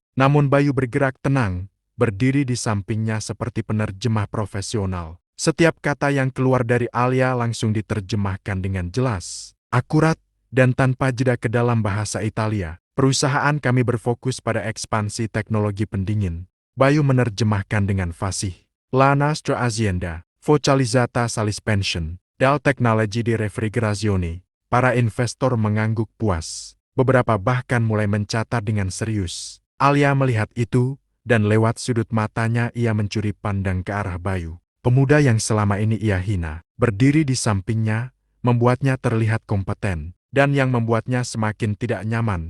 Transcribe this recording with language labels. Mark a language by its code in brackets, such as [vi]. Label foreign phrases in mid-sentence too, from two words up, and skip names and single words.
[id] Namun Bayu bergerak tenang, berdiri di sampingnya seperti penerjemah profesional. Setiap kata yang keluar dari Alia langsung diterjemahkan dengan jelas, akurat, dan tanpa jeda ke dalam bahasa Italia. "Perusahaan kami berfokus pada ekspansi teknologi pendingin." Bayu menerjemahkan dengan fasih. [it] "La nostra azienda, focalizzata sull'espansione della tecnologia di refrigerazione." [id] Para investor mengangguk puas. Beberapa bahkan mulai mencatat dengan serius. Alia melihat itu, dan lewat sudut matanya ia mencuri pandang ke arah Bayu. Pemuda yang selama ini ia hina, berdiri di sampingnya, membuatnya terlihat kompeten, dan yang membuatnya semakin tidak nyaman.